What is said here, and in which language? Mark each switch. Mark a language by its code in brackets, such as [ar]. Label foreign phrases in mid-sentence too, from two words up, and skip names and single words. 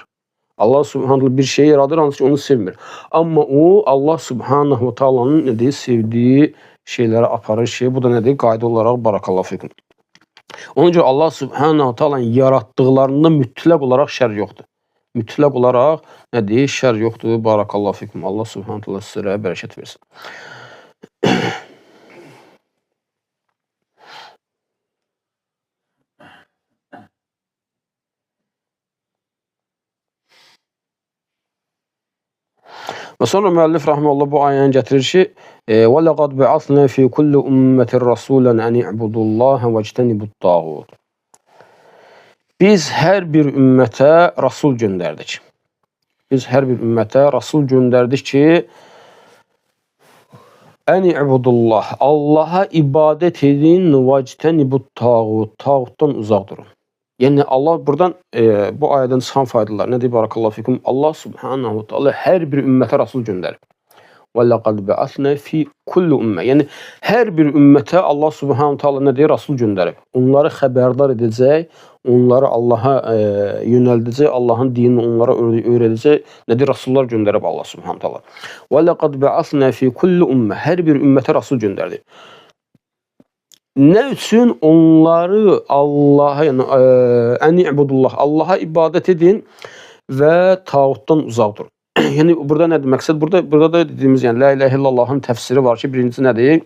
[az] Allah [ar] سبحانه تعالى [az] bir şeyi yaradır, hansı ki onu sevmir. Amma o Allah [ar] سبحانه تعالى [az] nədir? Sevdiyi şeyləri aparır şey. Bu da nədir? Qayda olaraq [ar] بارك الله فيكم. [az] Onun üçün Allah [ar] سبحانه تعالى [az] yaratdıqlarında mütləq olaraq şər yoxdur. Mütləq olaraq nədir? Şər yoxdur. [ar] بارك الله فيكم. [az] Allah [ar] سبحانه تعالى [az] sizə bərəkət versin. Və sonra müəllif rahmetullah bu ayəni gətirir ki, [ar] ولقد بعثنا في كل أمة رسولا أن اعبدوا الله واجتنبوا الطاغوت. [az] Biz hər bir ümmətə rasul göndərdik. Biz hər bir ümmətə rasul göndərdik ki, [ar] أن اعبدوا الله, [az] Allaha ibadət edin, vectenibut-tağut, tağutdan uzaq durun. Yəni Allah buradan bu ayədən çıxan faydalar nədir? [ar] بارك الله فيكم. [az] Allah [ar] سبحانه تعالى [az] hər bir ümmətə rasul göndərib. [ar] ولقد بعثنا في كل أمة. [az] Yəni hər bir ümmətə Allah [ar] سبحانه تعالى [az] nə deyir? Rasul göndərib. Onları xəbərdar edəcək, onları Allaha yönəldəcək, Allahın dinini onlara öyrədəcək. Nədir? Rasullar göndərib Allah [ar] سبحانه تعالى. ولقد بعثنا في كل أمة. [az] Hər bir ümmətə rasul göndərdi. Nə üçün? Onları Allaha, yəni [ar] أن اعبدوا الله, [az] Allaha ibadət edin və tağutdan uzaq durun. Yəni burada nədir məqsəd? Burada da dediyimiz, yəni la ilahe illallahın təfsiri var ki, birincisi nədir?